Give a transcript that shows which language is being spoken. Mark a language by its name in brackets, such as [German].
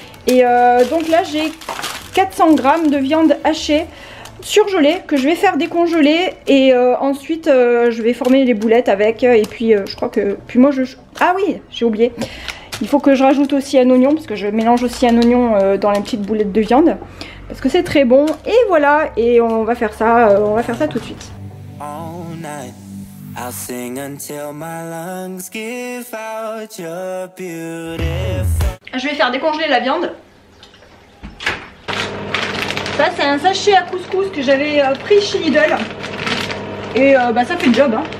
[French] Et donc là j'ai 400 g de viande hachée surgelée que je vais faire décongeler et ensuite je vais former les boulettes avec et puis je crois que ah oui j'ai oublié, il faut que je rajoute aussi un oignon parce que je mélange aussi un oignon dans les petites boulettes de viande parce que c'est très bon. Et voilà, et on va faire ça tout de suite. [English] All night, I'll sing until my lungs give out your beautiful. [French] Je vais faire décongeler la viande. Ça c'est un sachet à couscous que j'avais pris chez Lidl. Et bah ça fait le job, hein.